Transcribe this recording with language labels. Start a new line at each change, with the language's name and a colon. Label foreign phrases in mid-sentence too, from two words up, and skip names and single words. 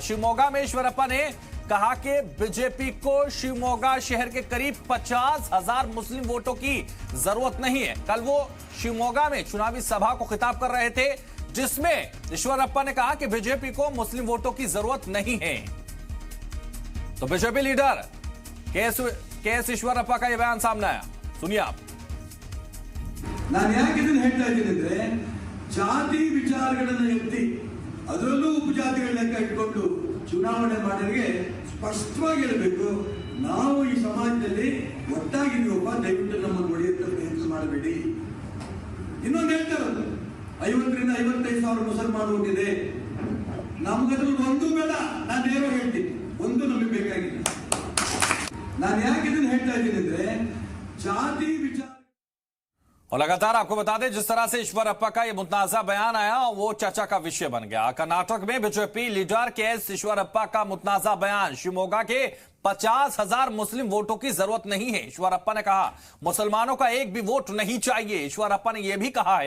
Hindi: शिवमोगा में ईश्वरप्पा ने कहा कि बीजेपी को शिवमोगा शहर के करीब 50,000 मुस्लिम वोटों की जरूरत नहीं है। कल वो शिवमोगा में चुनावी सभा को खिताब कर रहे थे, जिसमें ईश्वरप्पा ने कहा कि बीजेपी को मुस्लिम वोटों की जरूरत नहीं है। तो बीजेपी लीडर के.एस. ईश्वरप्पा का यह बयान सामने आया, सुनिए आप।
Kannada: ನಾನು ಯಾಕೆ ಇದನ್ನ ಹೇಳ್ತಾ ಇದ್ದೀನಿ ಅಂದ್ರೆ ಜಾತಿ ವಿಚಾರಗಳನ್ನು ಎತ್ತಿ ಅದರಲ್ಲೂ ಉಪಜಾತಿಗಳ ಲೆಕ್ಕ ಇಟ್ಕೊಂಡು ಚುನಾವಣೆ ಮಾಡೋರಿಗೆ ಸ್ಪಷ್ಟವಾಗಿ ಹೇಳಬೇಕು, ನಾವು ಈ ಸಮಾಜದಲ್ಲಿ ಒಟ್ಟಾಗಿದ್ದೀವಪ್ಪ, ದಯವಿಟ್ಟು ನಮ್ಮನ್ನು ಒಡೆಯುತ್ತ ಪ್ರಯತ್ನ ಮಾಡಬೇಡಿ. ಇನ್ನೊಂದು ಹೇಳ್ತಾರದು 50ರಿಂದ 55,000 ಮುಸಲ್ಮಾನ ಹುಟ್ಟಿದೆ, ನಮಗದ್ರಲ್ಲಿ ಒಂದು ಬೇಡ. ನಾನು ನೇರವಾಗಿ ಹೇಳ್ತೀನಿ, ಒಂದು ನಮಗೆ ಬೇಕಾಗಿಲ್ಲ. ನಾನು ಯಾಕೆ ಇದನ್ನ ಹೇಳ್ತಾ ಇದ್ದೀನಿ ಅಂದ್ರೆ ಜಾತಿ ವಿಚಾರ।
Hindi: और लगातार आपको बता दें, जिस तरह से ईश्वरप्पा का यह मुतनाजा बयान आया, वो चर्चा का विषय बन गया। कर्नाटक में बीजेपी लीडर के.एस. ईश्वरप्पा का मुतनाजा बयान। शिवमोगा के 50,000 मुस्लिम वोटों की जरूरत नहीं है, ईश्वरप्पा ने कहा। मुसलमानों का एक भी वोट नहीं चाहिए, ईश्वरप्पा ने यह भी कहा है।